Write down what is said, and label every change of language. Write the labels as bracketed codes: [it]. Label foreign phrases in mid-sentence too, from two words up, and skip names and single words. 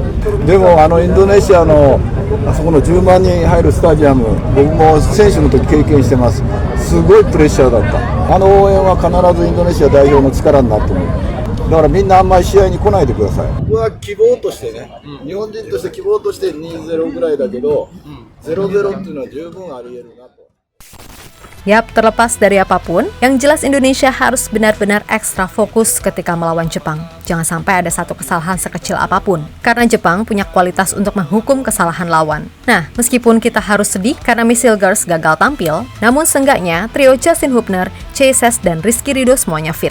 [ja] でもインドネシアのあそこの10万人入るスタジアム、僕も選手の時経験してます。すごいプレッシャーだった。応援は必ずインドネシア代表の力になると思う。だからみんなあんまり試合に来ないでください。僕は希望としてね、日本人として希望として 2-0 ぐらいだけど、0-0 っていうのは十分あり得るなと。 [id] Yap, terlepas dari apapun, yang jelas Indonesia harus benar-benar ekstra fokus ketika melawan Jepang. Jangan sampai ada satu kesalahan sekecil apapun, karena Jepang punya kualitas untuk menghukum kesalahan lawan. Nah, meskipun kita harus sedih karena Missile Girls gagal tampil, namun seenggaknya trio Justin Hubner, Chase dan Rizky Ridho semuanya fit.